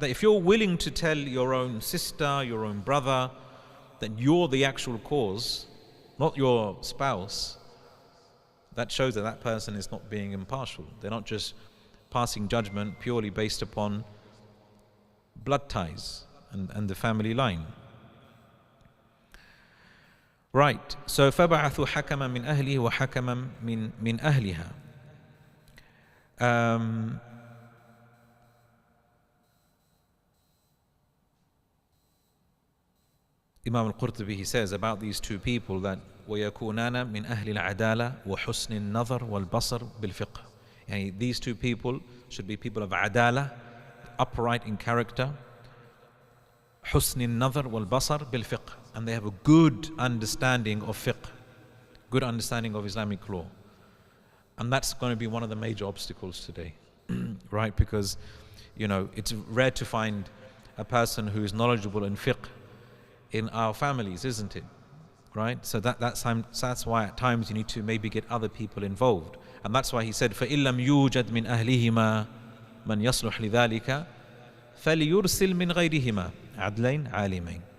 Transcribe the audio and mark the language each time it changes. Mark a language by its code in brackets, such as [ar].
[en] That if you're willing to tell your own sister, your own brother, that you're the actual cause, not your spouse, that shows that that person is not being impartial. They're not just passing judgment purely based upon blood ties and the family line. Right, so [ar] فَبَعَثُوا حَكَمًا مِنْ أَهْلِهِ وَحَكَمًا مِنْ أَهْلِهَا. [en] Imam al-Qurtubi, he says about these two people that [ar] وَيَكُونَانَ مِنْ أَهْلِ الْعَدَالَةِ وَحُسْنِ النَّظَرِ وَالْبَصَرِ بِالْفِقْهِ. [en] Yani these two people should be people of adala, upright in character, [ar] حُسْنِ النَّظَرِ وَالْبَصَرِ بِالْفِقْهِ, [en] and they have a good understanding of fiqh, good understanding of Islamic law. And that's going to be one of the major obstacles today, right? Because, you know, it's rare to find a person who is knowledgeable in fiqh in our families, isn't it? Right? So that's why at times you need to maybe get other people involved. And that's why he said, [ar] فَإِن لَمْ يُوجَدْ مِنْ أَهْلِهِمَا مَنْ يَصْلُحْ لِذَلِكَ فَلْيُرْسِلْ مِنْ غَيْرِهِمَا عَدْلَيْنْ عَالِمَيْنْ.